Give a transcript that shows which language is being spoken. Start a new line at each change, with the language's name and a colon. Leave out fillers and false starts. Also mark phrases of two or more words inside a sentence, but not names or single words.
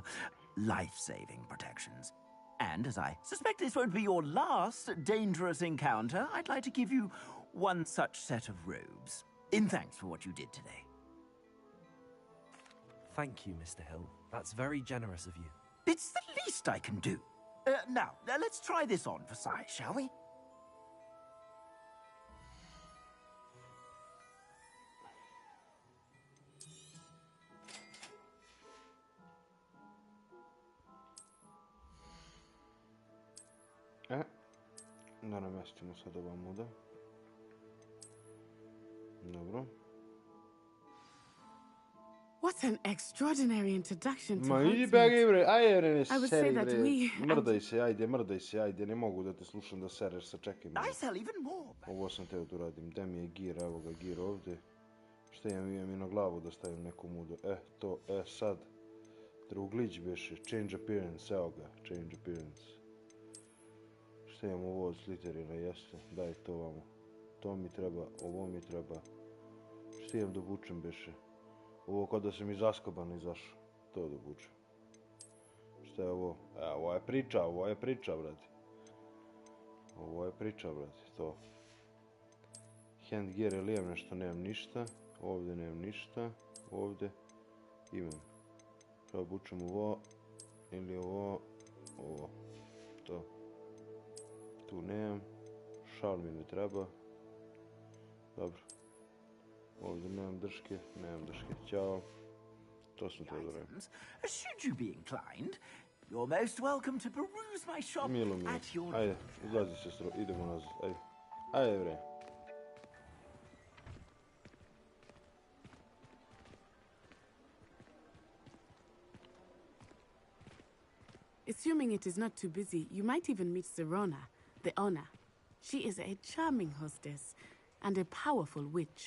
English: Life-saving protections. And as I suspect this won't be your last dangerous encounter, I'd like to give you one such set of robes, in thanks for what you did today. Thank you, Mr. Hill. That's very generous of you. It's the least I can do. Now, let's try this on for size, shall we?
Serbian: Da namestimo sad ovamo, da. Dobro.
English: What an extraordinary introduction to
Serbian: Ma idi
English: Hogsmeade.
Serbian: begi bre, ajde bre, ne
English: I would say
Serbian: seri
English: that
Serbian: bre.
English: we...
Serbian: Mrdaj se, ajde, ne mogu da te slušam da sereš, sačekaj me.
English: I sell even more.
Serbian: Ovo sam teo da uradim, gde mi je gir, evo ga gir ovde. Šta imam i na glavu da stavim neku mudu, sad. Druglić beše,
English: change appearance,
Serbian: evo ga,
English: change appearance.
Serbian: Šta imam ovo od Slytherina, jeste, daj to vamo. To mi treba, ovo mi treba. Šta imam da obučem beše? Ovo kao da sam iz Azkabana izašao, to da obučem. Šta je ovo? Ovo je priča, brate. Ovo je priča, brate,
English: to. Hand gear,
Serbian: ili imam nešto, nemam ništa. Ovdje nemam ništa, ovdje imam. Šta obučem ovo, ili ovo, to. Tu nemam, šal mi ne treba. Dobro. Ovdje nemam drške, ćao. To sam te dobro.
English: Should you be inclined, you're most welcome to peruse my shop
Serbian: Milo mi je.
English: at your...
Serbian: Ajde, izlazi sestro, idemo nazad, ajde. Ajde bre.
English: Assuming it is not too busy, you might even meet Serona, the owner. She is a charming hostess and a powerful witch.